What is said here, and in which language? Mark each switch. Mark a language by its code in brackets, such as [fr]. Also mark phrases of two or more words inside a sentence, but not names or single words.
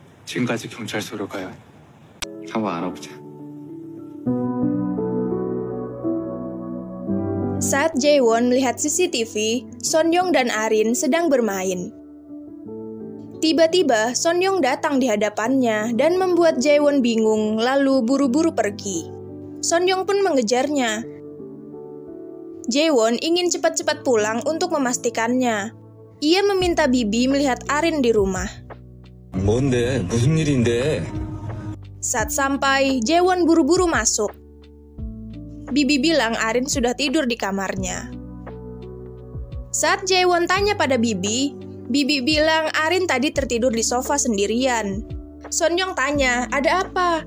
[ko] 지금까지 경찰서로 가요. 한번 알아보자. [id] Saat Jaewon melihat CCTV, Sonyeong dan Arin sedang bermain. Tiba-tiba, Sonyeong datang di hadapannya dan membuat Jaewon bingung lalu buru-buru pergi. Sonyeong pun mengejarnya. Jaewon ingin cepat-cepat pulang untuk memastikannya. Ia meminta Bibi melihat Arin di rumah. [ko] 뭔데? 무슨 일인데? [id] Saat sampai, Jaewon buru-buru masuk. Bibi bilang Arin sudah tidur di kamarnya. Saat Jaewon tanya pada Bibi, Bibi bilang Arin tadi tertidur di sofa sendirian. Sonyeong tanya, ada apa?